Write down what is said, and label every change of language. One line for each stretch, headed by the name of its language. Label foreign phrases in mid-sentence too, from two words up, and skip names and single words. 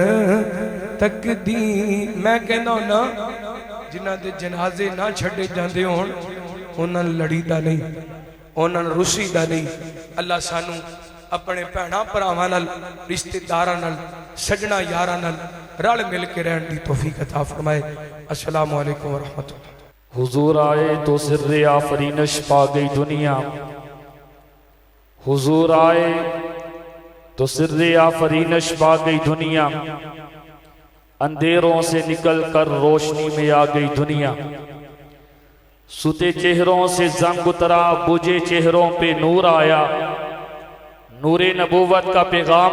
Punjabi: تقدیر میں کہنا نہ جنہاں دے جنازے نہ چھڑے جاندے ہون اونہاں نوں لڑیدا نہیں اونہاں نوں رسیدا نہیں اللہ سانوں اپنے بھیناں بھراواں نال رشتے داراں نال سجناں یاراں نال رل مل کے رہن دی توفیق عطا فرمائے.
Arabic: السلام عليكم ورحمة الله.
Urdu: حضور آئے تو سرّ آفرینش پا گئی دنیا، حضور آئے تو سرّ آفرینش پا گئی دنیا، اندھیروں سے نکل کر روشنی میں آ گئی دنیا. سوتے چہروں سے زنگ اترا، بجھے چہروں پہ نور آیا، نور نبوت کا پیغام.